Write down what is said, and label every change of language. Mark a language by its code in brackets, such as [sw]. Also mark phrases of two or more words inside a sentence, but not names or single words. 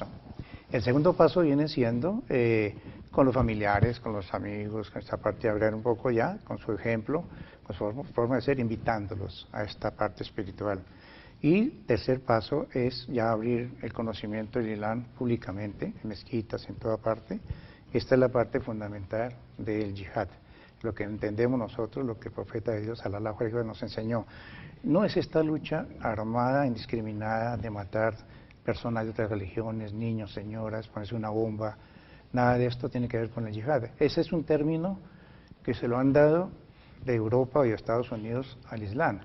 [es] El segundo paso viene siendo con los familiares, con los amigos, con esta parte de hablar un poco ya, con su ejemplo, con su forma de ser, invitándolos a esta parte espiritual. Y tercer paso es ya abrir el conocimiento del Islam públicamente, en mezquitas, en toda parte. Esta es la parte fundamental del yihad, lo que entendemos nosotros, lo que el profeta de Dios, [ar] صلى الله عليه وسلم, [es] nos enseñó. No es esta lucha armada, indiscriminada, de matar personas de otras religiones, niños, señoras, ponerse una bomba. Nada de esto tiene que ver con el yihad. Ese es un término que se lo han dado de Europa y de Estados Unidos al Islam.